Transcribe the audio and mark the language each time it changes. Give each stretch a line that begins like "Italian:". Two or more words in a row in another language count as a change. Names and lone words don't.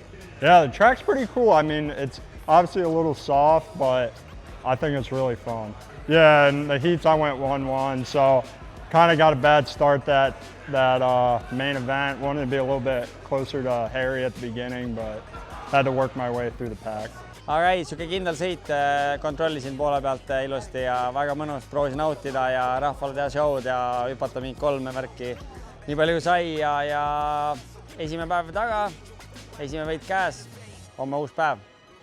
English: Yeah, the track's pretty cool. I mean, it's obviously a little soft, but I think it's really fun. Yeah, and the heats I went 1-1, so kind of got a bad start that main event. Wanted to be a little bit closer to Harry at the beginning, but had to work my way through the pack.
Estonian: Aga ei, siuke kindel sõit, kontrollisin poole pealt ilusti ja väga mõnus, proovisin nautida ja rahvale teha show'd ja hüpata mingi 3 värki. Nii palju sai ja esimene päev taga, esimene võit käes, homme uus päev.